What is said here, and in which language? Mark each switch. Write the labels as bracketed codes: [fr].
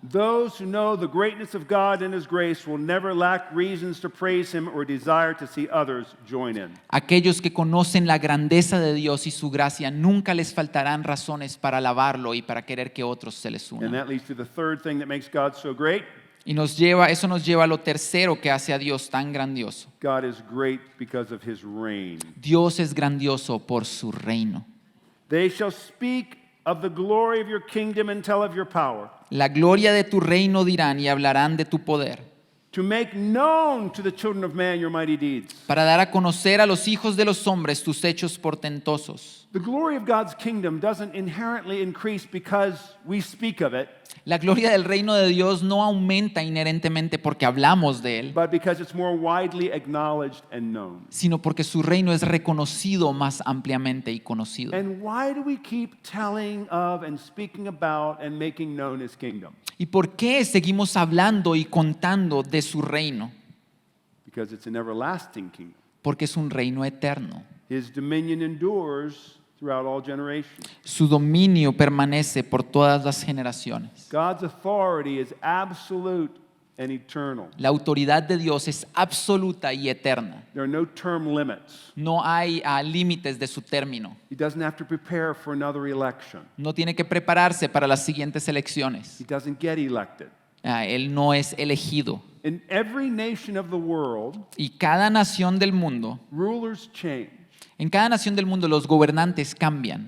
[en] Those who know the greatness of God and his grace will never lack reasons to praise him or desire to see others join in. [es] Aquellos que conocen la grandeza de Dios y su gracia nunca les faltarán razones para alabarlo y para querer que otros se les [en] And [es] unan. [en] that leads to the third thing that makes God so great. [es] Y eso nos lleva a lo tercero que hace a Dios tan grandioso. [en] God is great because of his reign. [es] Dios es grandioso por su reino. [en] They shall speak of the glory of your kingdom and tell of your power, [es] La gloria de tu reino dirán y hablarán de tu poder, [en] to make known to the children of man your mighty deeds. [es] para dar a conocer a los hijos de los hombres tus hechos portentosos. [en] The glory of God's kingdom doesn't inherently increase because we speak of it, [es] La gloria del reino de Dios no aumenta inherentemente porque hablamos de él, [en] but because it's more widely acknowledged and known. [es] sino porque su reino es reconocido más ampliamente y conocido. [en] And why do we keep telling of and speaking about and making known his kingdom? [es] ¿Y por qué seguimos hablando y contando de su reino? [en] Because it's an everlasting kingdom. [es] Porque es un reino eterno. [en] His dominion endures throughout all generations. [es] Su dominio permanece por todas las generaciones. [en] God's authority is absolute and eternal. [es] La autoridad de Dios es absoluta y eterna. [en] There are no term limits. [es] No hay límites de su término. [en] He doesn't have to prepare for another election. [es] No tiene que prepararse para las siguientes elecciones. [en] He doesn't get elected. [es] Él no es elegido. [en] In every nation of the world, [es] Y cada nación del mundo, [en] rulers change, [es] en cada nación del mundo los gobernantes cambian,